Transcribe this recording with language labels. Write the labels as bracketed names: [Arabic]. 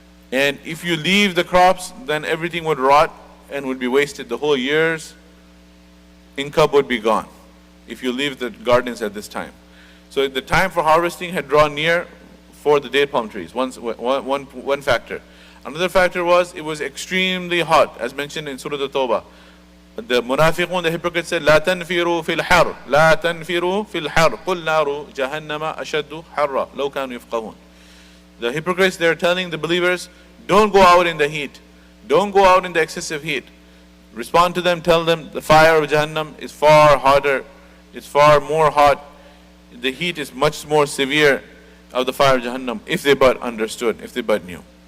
[English] And if you leave the crops, then everything would rot and would be wasted. The whole year's income would be gone if you leave the gardens at this time. So the time for harvesting had drawn near for the date palm trees. One factor. Another factor was it was extremely hot, as mentioned in Surah At-Tawbah. The munafiqun, the hypocrites said, [Arabic] لا تنفروا في الحر لا تنفروا في الحر قل نار جهنم أشد حرا لو كانوا يفقهون. [English] The hypocrites, they're telling the believers, don't go out in the heat. Don't go out in the excessive heat. Respond to them, tell them the fire of Jahannam is far hotter, it's far more hot. The heat is much more severe of the fire of Jahannam, if they but understood, if they but knew.